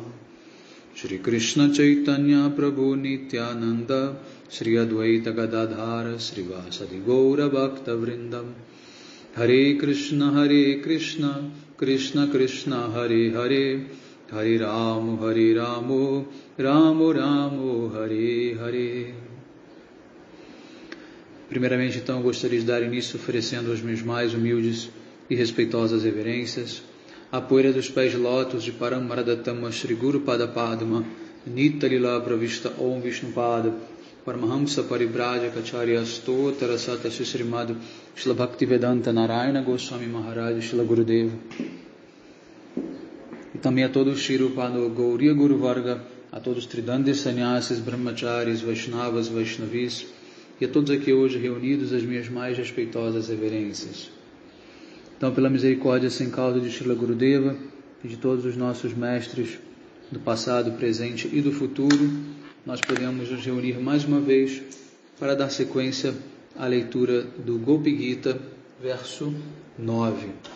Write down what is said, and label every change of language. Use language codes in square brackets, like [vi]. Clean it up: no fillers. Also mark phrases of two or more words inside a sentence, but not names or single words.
[sa] श्री कृष्ण चैतन्य प्रभु नित्यानन्द श्री अद्वैत गदाधर श्री वासादि गौर भक्त वृन्दम् हरे कृष्ण कृष्ण कृष्ण हरे हरे हरे रामो रामो हरे हरे. [pt] Primeiramente, então, eu gostaria de dar início oferecendo as minhas mais humildes e respeitosas reverências à poeira dos pés de lótus de Paramaradatama Shri Guru Pada Padma Nita Lila Pravista Om Vishnupada Paramahamsa Paribrajaka Acharya Stotara Sata Srimad Shila Bhaktivedanta Narayana Goswami Maharaj Shila Gurudeva, e também a todos Shri Rupano Gauriya Guru Varga, a todos Tridandis Sannyasis, Brahmacharis, Vaishnavas, Vaishnavis, e a todos aqui hoje reunidos as minhas mais respeitosas reverências. Então, pela misericórdia sem causa de Srila Gurudeva e de todos os nossos mestres do passado, presente e do futuro, nós podemos nos reunir mais uma vez para dar sequência à leitura do Gopi Gita, verso 9.